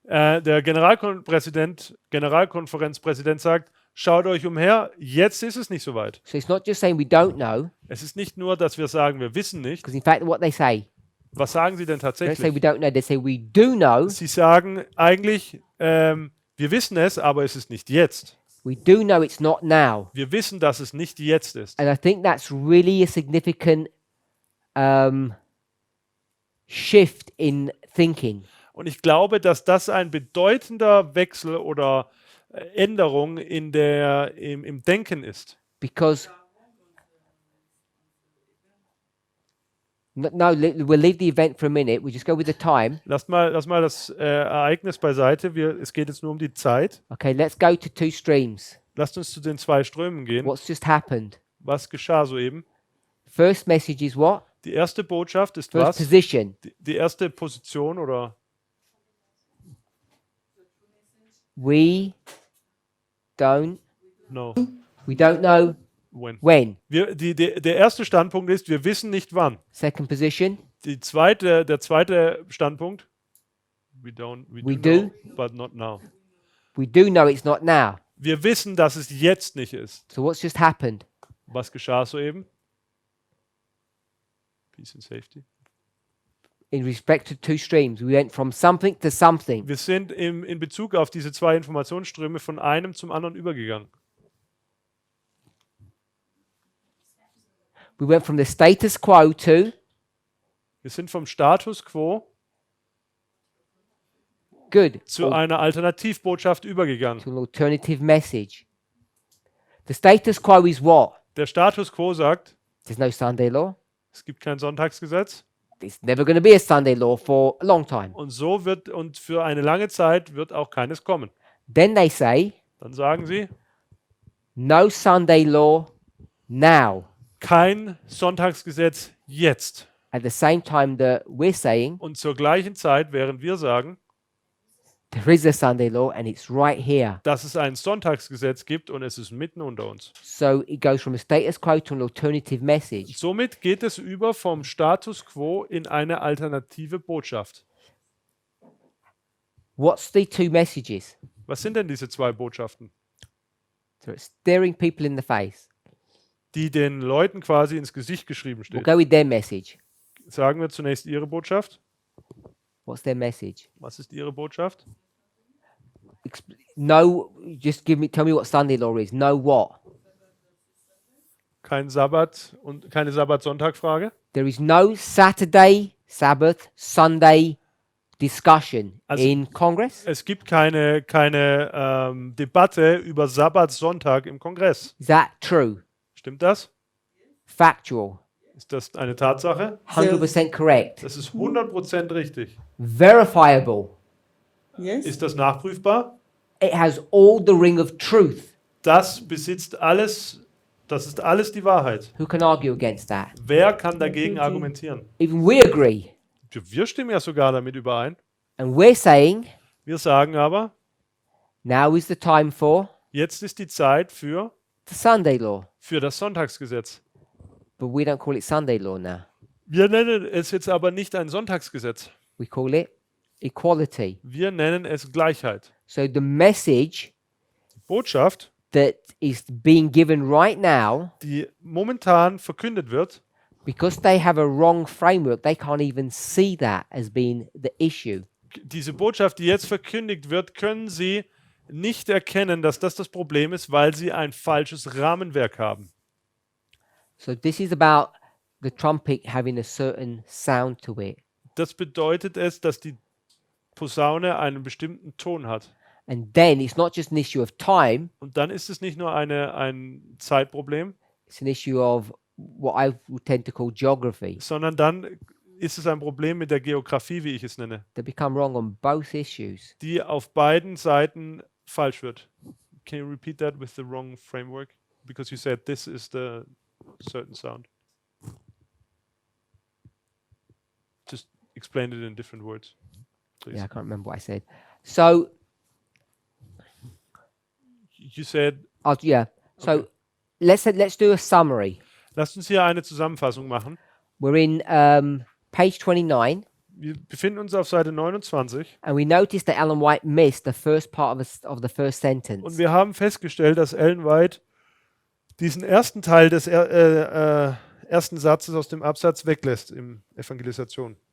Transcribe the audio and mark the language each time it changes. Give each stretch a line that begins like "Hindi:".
German: Der Generalkonferenzpräsident sagt, schaut euch umher, jetzt ist es nicht soweit.
English: So it's not just saying we don't know,
German: Es ist nicht nur, dass wir sagen, wir wissen nicht.
English: because in fact what they say,
German: Was sagen sie denn
English: they don't say we
German: tatsächlich?
English: don't know, they say we do know,
German: Sie sagen eigentlich, wir wissen es, aber es ist nicht jetzt.
English: we do know it's not now.
German: Wir wissen, dass es nicht jetzt ist.
English: And I think that's really a significant shift in thinking.
German: Und ich glaube, dass das ein bedeutender Wechsel oder Änderung im Denken ist.
English: Because we'll leave the event for a minute. We just go with the time.
German: Lass mal das Ereignis beiseite. Es geht jetzt nur um die Zeit.
English: Okay, let's go to two streams.
German: Lasst uns zu den zwei Strömen gehen.
English: What's just happened?
German: Was geschah soeben?
English: First message is what?
German: Die erste Botschaft ist
English: First
German: was?
English: position.
German: Die erste Position oder
English: We don't no, know when. when.
German: Der erste Standpunkt ist, wir wissen nicht wann.
English: Second position,
German: Der zweite Standpunkt,
English: We We do know, but not now. We do know it's not now.
German: Wir wissen, dass es jetzt nicht ist.
English: So what's just happened?
German: Was geschah soeben?
English: Peace and safety. In respect to two streams, we went from something to something.
German: Wir sind in Bezug auf diese zwei Informationsströme von einem zum anderen übergegangen.
English: We went from the status quo to
German: Wir sind vom Status quo
English: good
German: zu
English: or
German: einer Alternativbotschaft übergegangen.
English: to an alternative message. The status quo is what?
German: Der Status quo sagt,
English: There's no Sunday law.
German: es gibt kein Sonntagsgesetz
English: There's never going to be a Sunday law for a long time.
German: und für eine lange Zeit wird auch keines kommen.
English: Then they say,
German: Dann sagen sie,
English: no Sunday law now.
German: kein Sonntagsgesetz jetzt.
English: At the same time that we're saying
German: Und zur gleichen Zeit, während wir sagen,
English: there is a Sunday law and it's right here.
German: dass es ein Sonntagsgesetz gibt und es ist mitten unter uns.
English: So it goes from a status quo to an alternative message.
German: Somit geht es über vom Status quo in eine alternative Botschaft.
English: What's the two messages?
German: Was sind denn diese zwei Botschaften,
English: So it's staring people in the face.
German: die den Leuten quasi ins Gesicht geschrieben
English: We'll
German: stehen?
English: go with their message.
German: Sagen wir zunächst ihre Botschaft.
English: What's their message?
German: Was ist ihre Botschaft?
English: No, just tell me what Sunday law is. No what?
German: Kein Sabbat und keine Sabbat-Sonntag-Frage.
English: There is no Saturday, Sabbath, Sunday discussion
German: Also-
English: in Congress.
German: Es gibt keine Debatte über Sabbat, Sonntag im Kongress.
English: Is that true?
German: Stimmt das?
English: Factual?
German: Ist das eine Tatsache?
English: 100% correct?
German: Das ist 100% richtig.
English: Verifiable? Yes.
German: Ist das nachprüfbar?
English: It has all the ring of truth.
German: Das besitzt alles, das ist alles die Wahrheit.
English: Who can argue against that?
German: Wer kann dagegen argumentieren?
English: Even we agree.
German: Wir stimmen ja sogar damit überein.
English: And we're saying
German: Wir sagen aber,
English: now is the time for
German: jetzt ist die Zeit für
English: the Sunday law.
German: das Sonntagsgesetz.
English: But we don't call it Sunday law now.
German: Wir nennen es jetzt aber nicht ein Sonntagsgesetz.
English: We call it equality.
German: Wir nennen es Gleichheit.
English: So the message
German: Botschaft,
English: that is being given right now,
German: die momentan verkündet wird,
English: because they have a wrong framework, they can't even see that as being the issue.
German: diese Botschaft, die jetzt verkündigt wird, können sie nicht erkennen, dass das Problem ist, weil sie ein falsches Rahmenwerk haben.
English: So this is about the trumpet having a certain sound to it.
German: Das bedeutet es, dass die Posaune einen bestimmten Ton hat.
English: And then it's not just an issue of time,
German: Und dann ist es nicht nur ein Zeitproblem,
English: it's an issue of what I would tend to call geography.
German: sondern dann ist es ein Problem mit der Geografie, wie ich es nenne,
English: They become wrong on both issues.
German: die auf beiden Seiten falsch wird.
English: Can you repeat that with the wrong framework? Because you said this is the certain sound. Just explain it in different words, please. Yeah, I can't remember what I said. So, You said, yeah. So Okay. let's do a summary.
German: lasst uns hier eine Zusammenfassung machen.
English: We're in page 29,
German: Wir befinden uns auf Seite 29
English: and we noticed that Ellen White missed the first part of the first sentence.
German: und wir haben festgestellt, dass Ellen White diesen ersten Teil des ersten Satzes aus dem Absatz weglässt im Evangelisation.